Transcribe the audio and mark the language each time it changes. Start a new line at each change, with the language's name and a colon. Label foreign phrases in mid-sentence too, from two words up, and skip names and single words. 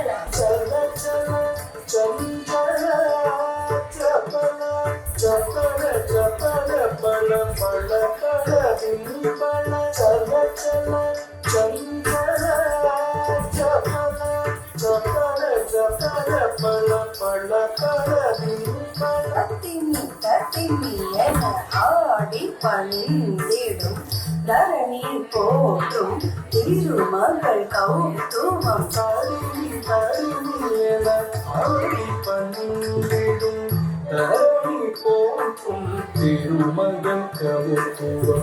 Kannada: ಚಲ ಚಲ ಚಂಚಲ ಚಪಲ ಚಪಲ ಚಪಲ ಪಳ ಪಳ ಪಳ ದಿಂಪಲ. ಚಲ ಚಲ ಚಂಚಲ ಚಪಲ ಚಪಲ ಚಪಲ ಪಳ ಪಳ ಪಳ ದಿಂಪಲ.
Tamil: தத்திமி தத்திமி என ஆடி பணிந்திடும் தரணி போற்றும் திருமகள் கௌதுமம். தருணி தருணி என ஆடி பணிந்திடும் தரணி போற்றும் திருமகள் கௌதுமம்.